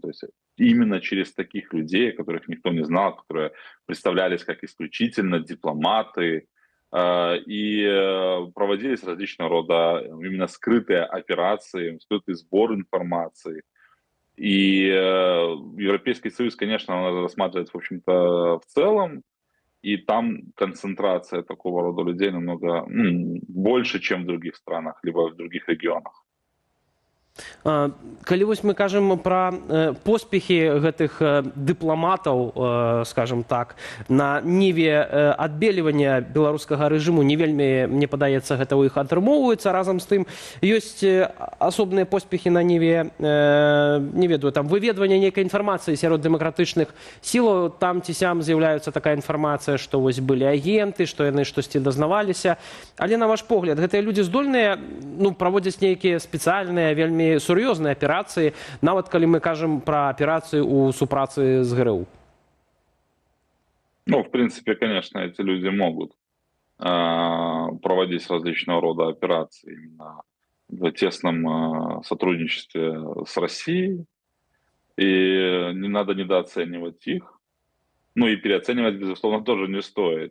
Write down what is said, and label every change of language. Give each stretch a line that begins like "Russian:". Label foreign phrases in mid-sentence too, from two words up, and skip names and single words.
Russian: То есть именно через таких людей, которых никто не знал, которые представлялись как исключительно дипломаты, проводились различного рода именно скрытые операции, скрытый сбор информации. И Европейский Союз, конечно, надо рассматривать, в общем-то, в целом, и там концентрация такого рода людей намного больше, чем в других странах, либо в других регионах.
Belarusian: Калі вось мы кажам пра поспехі гэтых дыпламатаў,
Russian: скажем так,
Belarusian: на ніве адбельвання беларускага рэжыму, не вельмі, мне падаецца, гэта ў іх атрымоўваецца. Разам з тым ёсць асобныя поспехі на ніве, не ведаю, там выведвання нейкай інфармацыі сярод дэмакратычных сілаў. Там ці сям з'яўляецца такая інфармацыя, што вось былі агенты, што яны штосьці дазнаваліся. Але на ваш погляд, гэтыя людзі здольныя праводзяць нейкія спецыяльныя, вельмі сур'ёзныя аперацыі, нават калі мы кажам пра аперацыі ў супрацы з ГРУ?
Russian: В принципе, конечно, эти люди могут проводить различного рода операции именно в тесном сотрудничестве с Россией. И не надо недооценивать их. И переоценивать, безусловно, тоже не стоит.